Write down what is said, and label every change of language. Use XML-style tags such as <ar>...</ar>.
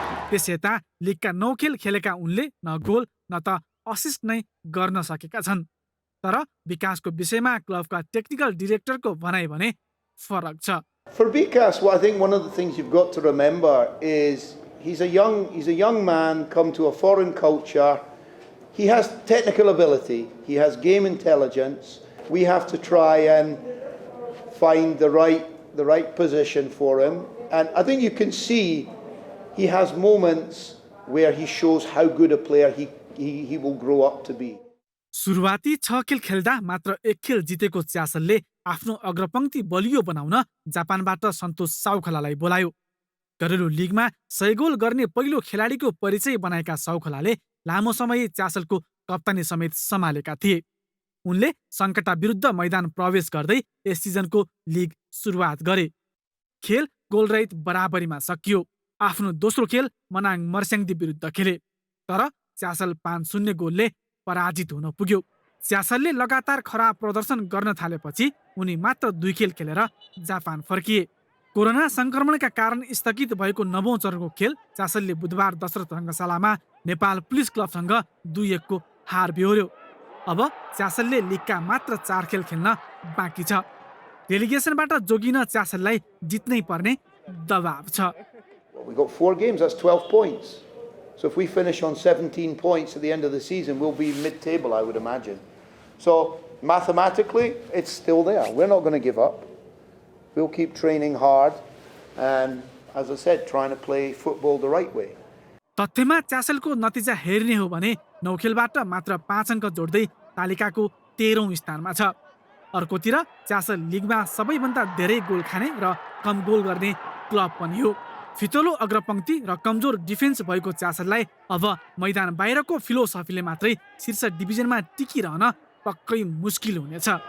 <ne>त्यसयता लिगका 9 खेल खेलेका उनले न गोल न त असिस्ट नै गर्न सकेका छन्। तर विकासको विषयमा क्लबका टेक्निकल डिरेक्टरको भनाइ भने फरक छ।</ne> <en>For Vikas, well, I think one of the things you've got to remember is he's a young man come to a foreign culture. He has technical ability. He has game intelligence. We have to try and find the right position for him. And I think you can see he has moments where he shows how good a player he will grow up to be.</en> <ne>सुरुवाती 6 खेल खेल्दा मात्र 1 खेल जितेको च्यासलले आफ्नो अग्रपङ्क्ति बलियो बनाउन जापानबाट सन्तोष साउखलालाई बोलायो। घरेलु लिगमा 100 गोल गर्ने पहिलो खेलाडीको परिचय बनाएका साउखलाले लामो समय च्यासलको कप्तानी समेत सम्हालेका थिए। उनले सङ्कटा विरुद्ध मैदान प्रवेश गर्दै यस सिजनको लिग सुरुवात गरे। खेल गोलरहित बराबरीमा सकियो। आफ्नो दोस्रो खेल मनाङ मर्स्याङदी विरुद्ध खेले। तर च्यासल 5-0 गोलले पराजित हुन पुग्यो। च्यासलले लगातार खराब प्रदर्शन गर्न थालेपछि उनी मात्र 2 खेल खेलेर जापान फर्किए। कोरोना संक्रमणका कारण स्थगित भएको 9औं चरणको खेल च्यासलले बुधबार दशरथ रङ्गशालामा नेपाल पुलिस क्लबसँग 2-1 को हार बेहोर्यो। अब च्यासलले लिगका मात्र 4 खेल खेल्न बाँकी छ। रेलिगेसनबाट जोगिन च्यासललाई जित्नै पर्ने दबाव छ।</ne> <en>We got 4 games, that's 12 points. So if we finish on 17 points at the end of the season, we'll be mid-table, I would imagine. So mathematically, it's still there. We're not going to give up. We'll keep training hard and, as I said, trying to play football the right way.</en> <ne>तथ्यमा च्यासलको नतिजा हेर्ने हो भने 9 खेलबाट मात्र 5 अङ्क जोड्दै तालिकाको 13औं स्थानमा छ। अर्कोतिर च्यासल लिगमा सबैभन्दा धेरै गोल खाने र कम गोल गर्ने क्लब पनि हो। फितलो अग्रपंक्ति र कमजोर डिफेन्स भएको च्यासललाई अब मैदान बाहिरको फिलोसफीले मात्रै शीर्ष डिभिजनमा टिकिरहन पक्कै मुस्किल हुनेछ।</ne>